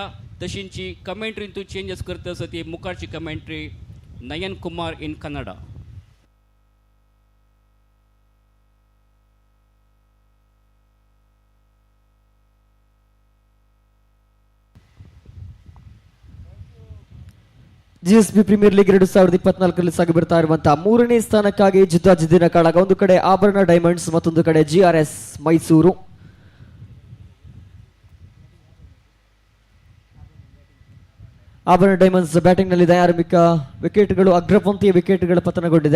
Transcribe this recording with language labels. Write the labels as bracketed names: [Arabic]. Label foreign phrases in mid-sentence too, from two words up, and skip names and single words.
[Konkani] तशींची कमेंट्रींतू चेंजीस करता आसा ती मुखारची कमेंट्री नयन कुमार [English] in Kannada. [Kannada] GSB ಪ್ರೀಮಿಯರ್ ಲೀಗ್ 2024 ಸಾಗಿ ಬರ್ತಾ ಇರುವಂತಹ 3ನೇ ಸ್ಥಾನಕ್ಕಾಗಿ ಜಿದ್ದಾಜಿದ್ದಿನ ಕಾಳಗ. ಒಂದು ಕಡೆ ಆಭರಣ ಡೈಮಂಡ್ಸ್, ಮತ್ತೊಂದು ಕಡೆ GRS ಮೈಸೂರು. ಆಭರಣ ಡೈಮಂಡ್ಸ್ ಬ್ಯಾಟಿಂಗ್ ನಲ್ಲಿದೆ. ಆರಂಭಿಕ ವಿಕೆಟ್ಗಳು ಅಗ್ರಪಂಕ್ತಿಯ ವಿಕೆಟ್ಗಳ ಪತನಗೊಂಡಿದೆ.